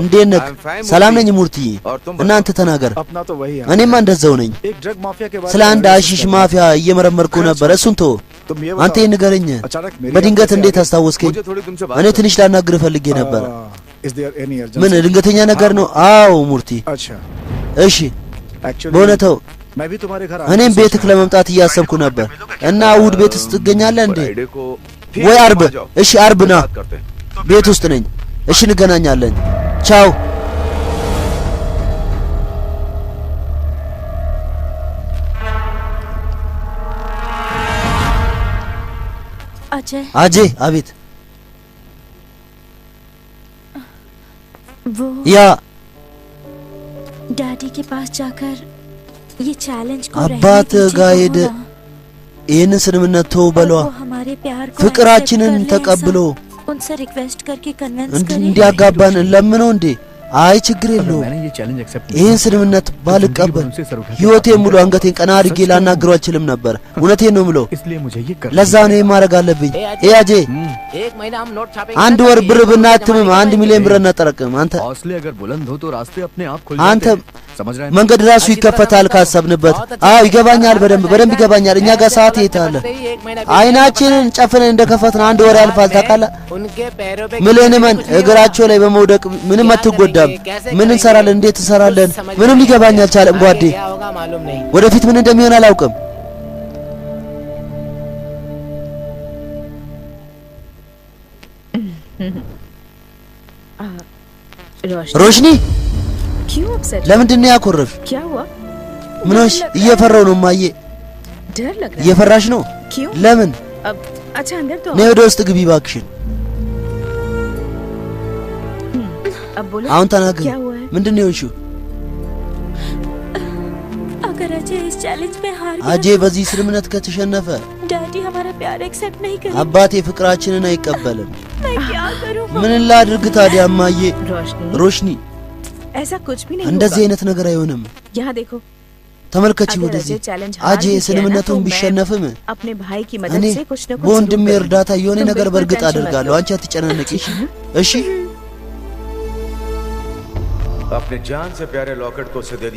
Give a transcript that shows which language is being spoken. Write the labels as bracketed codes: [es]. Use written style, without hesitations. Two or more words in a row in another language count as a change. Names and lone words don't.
[am] እንዴት ነህ? [en] I'm fine, [am] ሰላም मूर्ति। ነኝ ሙርቲዬ። [hi] और तुम [am] እናንተ ተናገር። [hi] अपना तो वही है [am] እኔማ እንደዛው ነኝ። [hi] एक ड्रग माफिया के बारे [am] ስለ አንድ አሺሽ ማፊያ እየመረመርኩ ነበር። እሱን ተው። [hi] तुम ये [am] አንተ ይህን ንገረኝ። [hi] अचानक मेरी [am] በድንገት እንዴት አስታወስከኝ? [hi] मुझे थोड़ी तुमसे बात [am] እኔ ትንሽ ላናግርህ ፈልጌ ነበር። [en] is there any [am] ምን [en] अर्जेंसी? [am] ድንገተኛ ነገር ነው? አዎ ሙርቲ። [hi] अच्छा [am] እሺ [hi] एक्चुअली [am] በእውነታው [hi] मैं भी तुम्हारे घर [am] እኔም ቤትክ ለመምጣት እያሰብኩ ነበር እና እሑድ ቤት ውስጥ ትገኛለህ እንዴ? [hi] फ्राइडे को [am] ወይ [hi] ठीक [am] አርብ? [hi] आ जाओ। [am] እሺ አርብ ና፣ [hi] बात करते हैं। [am] ቤት ውስጥ ነኝ። እሺ እንገናኛለን። ቻው። अजय አጄ አቤት። [hi] वो [am] ያ [hi] डैडी के पास जाकर ये चैलेंज को [am] አባት ጋር ሄደ ይህንን ስምምነት ተው በለዋ። [hi] हमारे प्यार को [am] ፍቅራችንን [hi] accept कर ले [am] ተቀብሎ [hi] ऐसा उनसे रिक्वेस्ट करके कन्विंस करें। [am] እንዲያጋባን ለምነው እንዴ? አይ ችግር [hi] अगर [am] የለውም። [hi] मैंने ये चैलेंज एक्सेप्ट [am] ይህን ስምምነት ባልቀበል ህይወቴን ሙሉ አንገቴን ቀና አድርጌ ላናግረው አልችልም ነበር። እውነቴን ነው ምለው። [hi] इसलिए मुझे ये कर [am] ለዛ ነው ማድረግ አለብኝ። አጄ [hi] एक महीना हम नोट छापेंगे। [am] አንድ ወር ብር ብናትምም 1 ሚሊዮን ብር እናጠራቅም። አንተ [hi] हौसले अगर बुलंद हो तो रास्ते अपने आप खुल [am] አንተ [hi] जाते हैं। समझ रहे हैं? [am] መንገድ ራሱ ይከፈታል ካሰብንበት። አዎ ይገባኛል፣ በደንብ ይገባኛል። እኛ ጋር ሰዓት የታለ? አይናችንን ጨፍነን እንደከፈትን አንድ ወር ያልፋል። ታውቃለህ? [hi] उनके पैरों पे [am] ምልን መን እግራቸው ላይ በመውደቅ ምንም አትጎዳም። ምን እንሰራለን? እንዴት እንሰራለን? ምንም ሊገባኝ አልቻለም ጓዴ። [hi] क्या होगा मालूम नहीं। [am] ወደፊት ምን እንደሚሆን አላውቅም። ሮሽኒ [hi] क्यों अपसेट? [am] ለምንድን ነው ያኮረፍ? [hi] क्या हुआ? [am] ምንሽ? እየፈራው ነው ማዬ። [hi] डर लग रहा है। [am] እየፈራሽ ነው? [hi] क्यों? [am] ለምን? [hi] अब अच्छा अंदर तो [am] ነይ ወደ ውስጥ ግቢ እባክሽን። [hi] अब बोलो [am] አሁን ተናገር። [hi] क्या हुआ है? [am] ምንድን ነው የሆንሽው? [hi] अगर अजय इस चैलेंज में हार [am] አጄ [hi] गया [am] በዚህ ስምምነት ከተሸነፈ [hi] तो डैडी हमारा प्यार एक्सेप्ट नहीं करेंगे। [am] አባቴ ፍቅራችንን አይቀበልም። [hi] मैं क्या करूं? [am] ምን ላድርግ ታዲያ ማዬ? रोशनी ሮሽኒ [hi] ऐसा कुछ भी नहीं [am] እንደዚህ [hi] होगा। [am] አይነት ነገር አይሆንም። [hi] यहाँ देखो [am] ተመልከቺ [hi] अगर [am] ወደዚህ። [hi] अजय चैलेंज [am] አጄ [hi] हार भी गया ना, [am] ስምምነቱን [hi] तो मैं [am] ቢሸነፍም [hi] अपने भाई की [am] እኔ [hi] मदद से कुछ न कुछ [am] በወንድሜ [hi] जरूर [am] እርዳታ የሆነ [hi] तुम [am] ነገር [hi] बिल्कुल [am] በእርግጥ [hi] टेंशन मत [am] አደርጋለሁ። [hi] लो। [am] አንቺ አትጨናነቂ እሺ? [hi] अपने जान से प्यारे लॉकेट को उसे दे दिया।